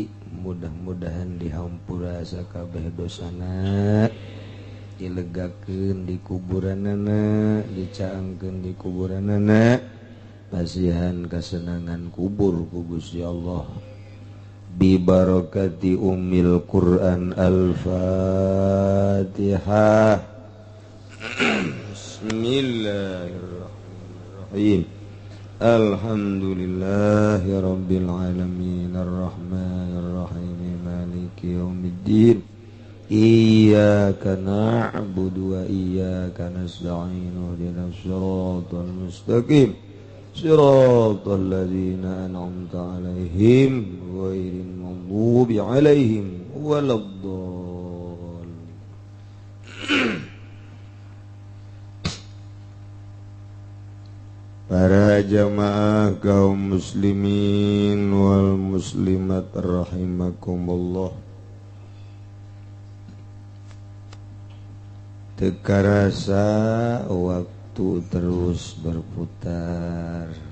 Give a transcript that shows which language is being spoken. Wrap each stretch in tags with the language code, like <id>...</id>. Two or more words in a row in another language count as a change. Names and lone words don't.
<su>Mudah-mudahan dihampura sakabeh dosana, dilegakeun di kuburanana, dicaangkeun di kuburanana, pasihan kasenangan kubur ku Gusti Allah.</su> <ar>ببركة أم القرآن الفاتحة. بسم الله الرحمن الرحيم. الحمد لله رب العالمين الرحمن الرحيم مالك يوم الدين. إياك نعبد وإياك نستعين اهدنا الصراط المستقيم صراط الذين أنعمت عليهم غير المغضوب عليهم ولا الضالين.</ar> <id>Para jamaah kaum muslimin</id> <ar>والمسلمات رحمكم الله.</ar> <id>Teka rasa waktu terus berputar.</id>